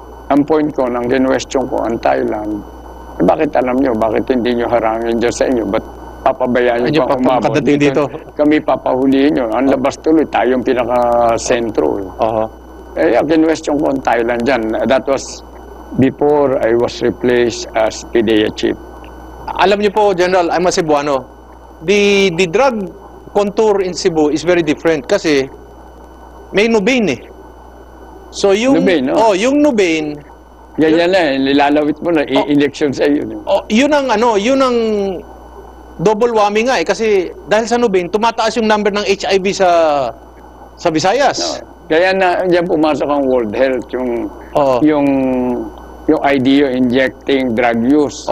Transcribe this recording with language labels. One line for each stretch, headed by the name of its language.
Filipino: Ang point ko, nang kinwestiyon ko ang Thailand, bakit alam nyo, bakit hindi nyo harangin dyan sa inyo? Ba't papabayaan nyo pa umabot dito? Kami papahulihin nyo. Ang labas tuloy, tayong pinaka-sentro. Kinwestiyon ko ang Thailand dyan.
English: That was before I was replaced as PDEA chief.
Filipino: Alam niyo po, General,
English: I'm a Cebuano. The drug contour in Cebu is very different
Filipino: kasi may Nubain eh. So yung Nubain, yung Nubain, yan na, nilalawit mo na election sa iyo. Yun ang double whammy nga eh kasi dahil sa Nubain tumataas yung number ng HIV sa Visayas. Kaya na diyan pumasok ang World Health, yung idea injecting drug use.